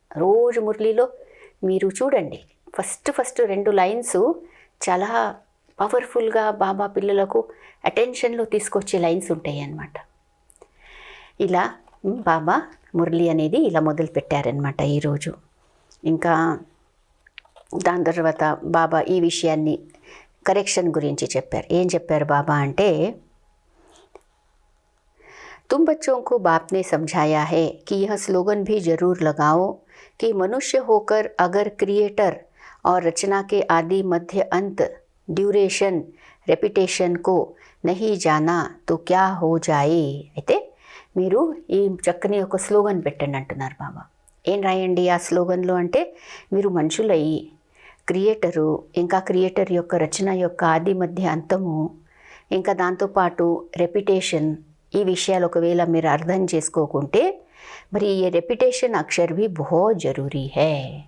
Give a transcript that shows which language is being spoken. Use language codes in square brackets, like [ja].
[te] రోజు మురళిలో మీరు చూడండి, ఫస్ట్ 2 లైన్స్ చాలా పవర్ఫుల్గా బాబా పిల్లలకు అటెన్షన్లో తీసుకొచ్చే లైన్స్ ఉంటాయి అన్నమాట. ఇలా బాబా మురళి అనేది ఇలా మొదలు పెట్టారనమాట ఈరోజు. ఇంకా దాని తర్వాత బాబా ఈ విషయాన్ని కరెక్షన్ గురించి చెప్పారు. ఏం చెప్పారు బాబా అంటే, [hi] तुम बच्चों को बाप ने समझाया है कि यह स्लोगन भी जरूर लगाओ कि मनुष्य होकर अगर क्रिएटर और रचना के आदि मध्य अंत ड्यूरेशन रेपिटेशन को नहीं जाना तो क्या हो जाए. [te] అయితే మీరు ఈ చక్కని ఒక స్లోగన్ పెట్టండి అంటున్నారు బాబా. ఏం రాయండి ఆ స్లోగన్లో అంటే, మీరు మనుషులై క్రియేటరు, ఇంకా క్రియేటర్ యొక్క రచన యొక్క ఆది మధ్య అంతము, ఇంకా దాంతోపాటు రెపిటేషన్, ఈ విషయాలు ఒకవేళ మీరు అర్థం చేసుకోకుంటే మరి ఈ రెపిటేషన్ అక్షర్ [hi] भी बहुत जरूरी है.